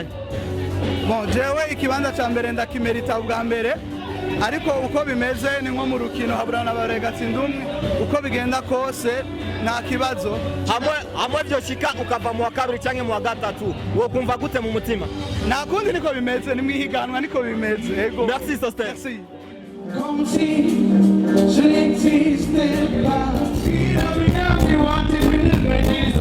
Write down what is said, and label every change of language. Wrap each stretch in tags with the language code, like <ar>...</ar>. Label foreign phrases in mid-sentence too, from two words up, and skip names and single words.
<rn>Bon, jewe ikibanza ca mbere ndakimerita ubwa mbere, ariko uko bimeze ni nko mu rukino haburana baregatsinda umwe, uko bigenda kose nta kibazo. Hamwe byoshika ukava mu wa kabiri cyangwa mu wa gatatu, wo kumva gute mu mutima? Nta kundi niko bimeze, ni mwihiganwa niko bimeze. Yego. Merci Sosten. Merci.</rn> <fr>Comme si je n'existais pas.</fr>